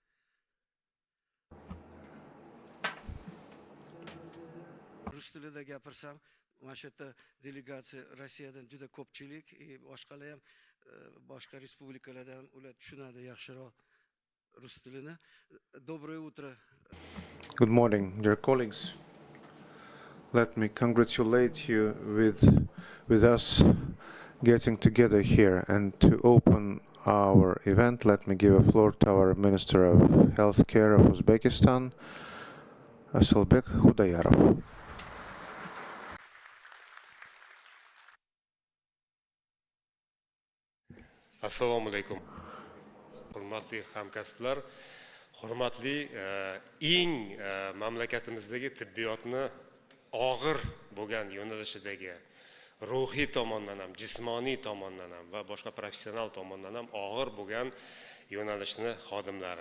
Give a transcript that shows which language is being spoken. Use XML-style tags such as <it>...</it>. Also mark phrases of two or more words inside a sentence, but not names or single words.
<uz>Rus tilida gapirsam, mana shu yerda delegatsiya Rossiyadan juda ko'pchilik, boshqalar ham boshqa respublikalardan ham ular tushunadi yaxshiroq rus tilini.</uz> <ru>Доброе утро.</ru> <en>Good morning, dear colleagues. Let me congratulate you with us getting together here, and to open our event, let me give a floor to our Minister of Healthcare of Uzbekistan, Asalbek Khudayarov.</en> <uz>Assalomu alaykum. Hurmatli hamkasblar, hurmatli eng mamlakatimizdagi tibbiyotni og'ir bo'lgan yo'nalishidagi ruhiy tomondan ham, jismoniy tomondan ham va boshqa professional tomondan ham og'ir bo'lgan yo'nalishni xodimlari.</uz>